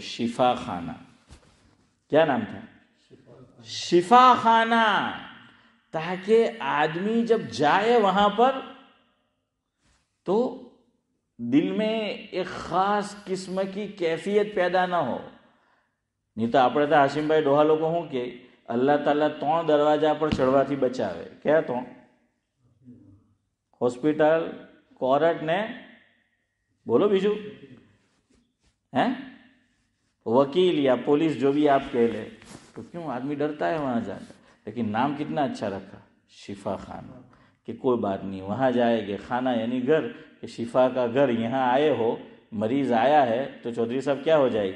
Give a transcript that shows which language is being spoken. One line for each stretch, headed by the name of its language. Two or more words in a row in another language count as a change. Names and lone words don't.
Urdu: شفا خانہ۔ کیا نام تھا؟ شفا خانہ، تاکہ آدمی جب جائے وہاں پر تو دل میں ایک خاص قسم کی کیفیت پیدا نہ ہو۔ نہیں تو
Gujarati: આપણે તો હાશિમભાઈ ડોહા લોકો શું કે અલ્લાહ તાલા 3 દરવાજા પર ચડવાથી બચાવે। ક્યાં 3? હોસ્પિટલ, કોર્ટ ને બોલો બીજું
Urdu: ہیں وکیل یا پولیس، جو بھی آپ کہہ لے۔ تو کیوں آدمی ڈرتا ہے وہاں جا کر؟ لیکن نام کتنا اچھا رکھا، شفا خانہ، کہ کوئی بات نہیں، وہاں جائے گے، خانہ یعنی گھر، کہ شفا کا گھر، یہاں آئے ہو، مریض آیا ہے تو چودھری صاحب کیا ہو جائے گی؟